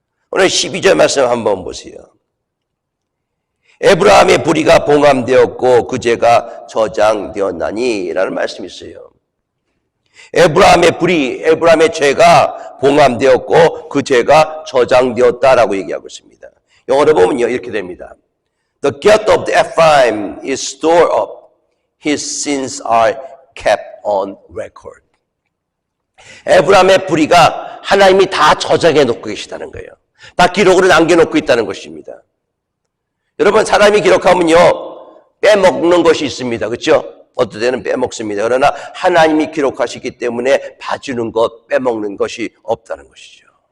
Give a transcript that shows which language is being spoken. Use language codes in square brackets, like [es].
[ko] 오늘 12절 말씀 한번 보세요. 에브라함의 불의가 봉함되었고 그 죄가 저장되었나니 라는 말씀이 있어요. 에브라함의 불의, 에브라함의 죄가 봉함되었고 그 죄가 저장되었다라고 얘기하고 있습니다. 영어로 보면요 이렇게 됩니다. [en] The guilt of the Ephraim is stored up. His sins are kept on record. [ko] 에브라함의 불의가 하나님이 다 저장해 놓고 계시다는 거예요. 다 기록으로 남겨놓고 있다는 것입니다. 여러분 사람이 기록하면요 빼먹는 것이 있습니다. 그렇죠? 어떤 때는 빼먹습니다. 그러나 하나님이 기록하시기 때문에 봐주는 것, 빼먹는 것이 없다는 것이죠.